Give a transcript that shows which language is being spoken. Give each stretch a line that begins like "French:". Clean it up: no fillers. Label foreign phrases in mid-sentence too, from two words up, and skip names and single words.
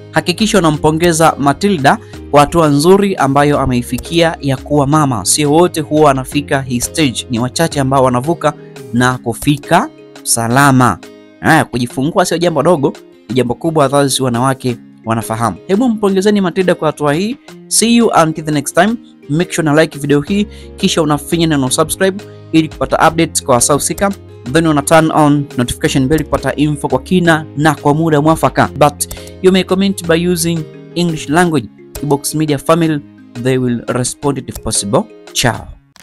Swahili: Hakikisha unampongeza Matilda kwa hatua nzuri ambayo ameifikia ya kuwa mama. Sio wote huwa wanafika hii stage, ni wachache ambao wanavuka na kufika salama. Kujifungua sio jambo dogo, ni jambo kubwa, adhazi wanawake wanafahamu. Hebu mpongezeni Matilda kwa hatua hii.
English: See you until the next time. Make sure
Swahili: na like video hii, kisha unafinya na subscribe ili kupata updates kwa wasahusika. Then una
English: turn on notification bell
Swahili: kupata info kwa kina na kwa muda mwafaka.
English: But you may comment by using English language. Kibox Media family, they will respond if possible. Ciao.